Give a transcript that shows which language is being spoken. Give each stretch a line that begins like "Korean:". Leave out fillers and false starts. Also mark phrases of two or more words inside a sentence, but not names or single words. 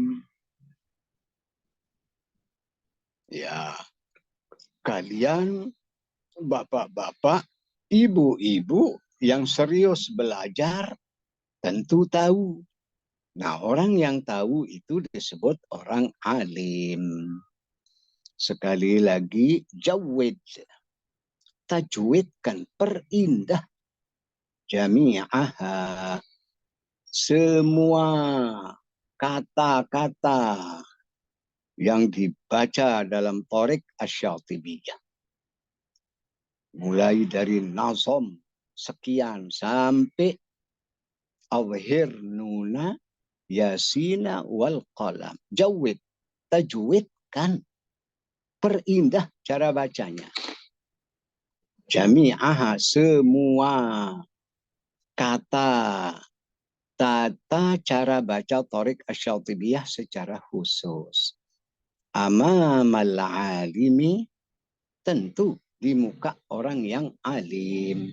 Indonesian: Ya, kalian bapak-bapak, ibu-ibu yang serius belajar tentu tahu. Nah, orang yang tahu itu disebut orang alim. Sekali lagi, jawid. Tajwidkan, perindah. Jami'aha. Semua kata-kata yang dibaca dalam Thariq Asy-Syatibiyah. Mulai dari nazam sekian sampai
Arabic: أواخر نون يس والقلم.
Indonesian: Jawid, tajwidkan, perindah cara bacanya. Jami'aha, semua kata, tata cara baca Thariq Asy-Syatibiyah secara khusus.
Arabic: أمام العالم,
Indonesian: tentu di muka orang yang alim.